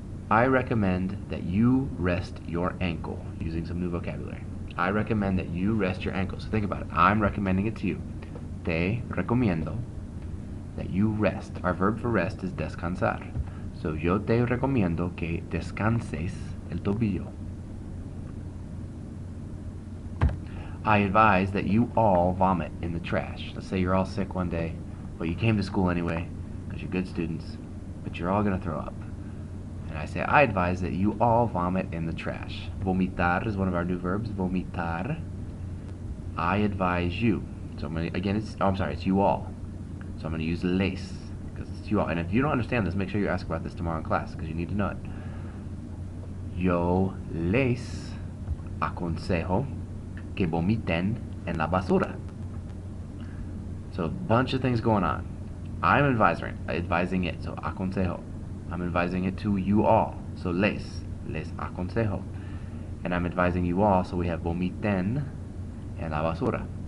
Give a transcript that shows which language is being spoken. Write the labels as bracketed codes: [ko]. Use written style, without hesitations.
[en] I recommend that you rest your ankle, using some new vocabulary. I recommend that you rest your ankle. So think about it. I'm recommending it to you. [es] Te recomiendo [en] that you rest. Our verb for rest is descansar. [es] So yo te recomiendo que descanses el tobillo. [en] I advise that you all vomit in the trash. Let's say you're all sick one day, but you came to school anyway because you're good students, but you're all going to throw up. And I say, I advise that you all vomit in the trash. Vomitar is one of our new verbs. Vomitar. I advise you. So I'm going to, again, it's you all. So I'm going to use les because it's you all. And if you don't understand this, make sure you ask about this tomorrow in class because you need to know it. [es] Yo les aconsejo que vomiten en la basura. [en] So a bunch of things going on. I'm advising it. So aconsejo. I'm advising it to you all. So [es] les aconsejo. [en] And I'm advising you all, so we have [es] vomiten en la basura.